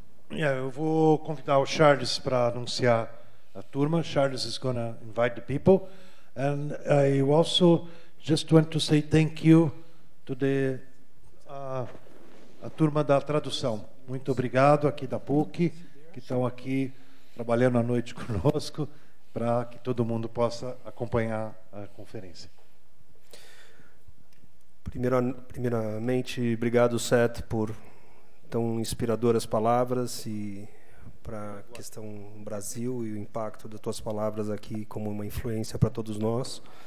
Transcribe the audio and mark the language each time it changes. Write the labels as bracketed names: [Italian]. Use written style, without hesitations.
[Portuguese] Yeah, eu vou convidar o Charles para anunciar a turma. [English] Charles is going to invite the people, and I also just want to say thank you to the [Portuguese] a turma da tradução. Muito obrigado aqui da PUC, que estão aqui trabalhando à noite conosco, para que todo mundo possa acompanhar a conferência. Primeiramente, obrigado, Seth, por tão inspiradoras palavras e para a questão Brasil e o impacto das tuas palavras aqui como uma influência para todos nós.